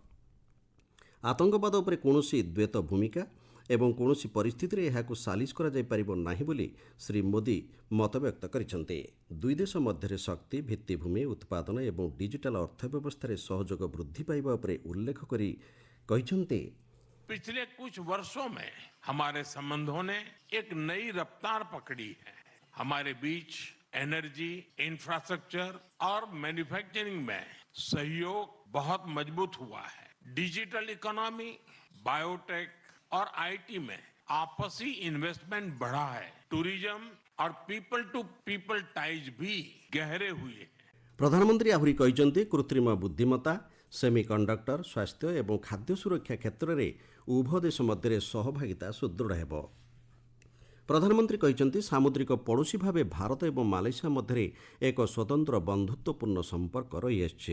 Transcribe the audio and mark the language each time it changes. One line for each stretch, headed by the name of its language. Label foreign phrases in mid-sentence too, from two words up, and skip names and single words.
Odia: ଆତଙ୍କବାଦ ଉପରେ କୌଣସି ଦ୍ୱୈତ ଭୂମିକା ଏବଂ କୌଣସି ପରିସ୍ଥିତିରେ ଏହାକୁ ସାଲିସ କରାଯାଇପାରିବ ନାହିଁ ବୋଲି ଶ୍ରୀ ମୋଦି ମତବ୍ୟକ୍ତ କରିଛନ୍ତି। ଦୁଇ ଦେଶ ମଧ୍ୟରେ ଶକ୍ତି, ଭିତ୍ତିଭୂମି, ଉତ୍ପାଦନ ଏବଂ ଡିଜିଟାଲ ଅର୍ଥବ୍ୟବସ୍ଥାରେ ସହଯୋଗ ବୃଦ୍ଧି ପାଇବା ଉପରେ ଉଲ୍ଲେଖ କରି କହିଛନ୍ତି,
Hindi: पिछले कुछ वर्षों में हमारे संबंधों ने एक नई रफ्तार पकड़ी है। हमारे बीच एनर्जी, इंफ्रास्ट्रक्चर और मैन्युफैक्चरिंग में सहयोग बहुत मजबूत हुआ है।
English: digital economy,
Hindi: बायोटेक और आईटी में आपसी इन्वेस्टमेंट बढ़ा है। टूरिज्म और
English: people to people ties
Hindi: भी गहरे हुए हैं।
Odia: ପ୍ରଧାନମନ୍ତ୍ରୀ ଆହୁରି କହିଛନ୍ତି, କୃତ୍ରିମ ବୁଦ୍ଧିମତ୍ତା, ସେମିକଣ୍ଡକ୍ଟର, ସ୍ୱାସ୍ଥ୍ୟ ଏବଂ ଖାଦ୍ୟ ସୁରକ୍ଷା କ୍ଷେତ୍ରରେ ଉଭୟ ଦେଶ ମଧ୍ୟରେ ସହଭାଗିତା ସୁଦୃଢ଼ ହେବ। ପ୍ରଧାନମନ୍ତ୍ରୀ କହିଛନ୍ତି, ସାମୁଦ୍ରିକ ପଡ଼ୋଶୀ ଭାବେ ଭାରତ ଏବଂ ମାଲେସିଆ ମଧ୍ୟରେ ଏକ ସ୍ୱତନ୍ତ୍ର ବନ୍ଧୁତ୍ୱପୂର୍ଣ୍ଣ ସମ୍ପର୍କ ରହିଆସିଛି।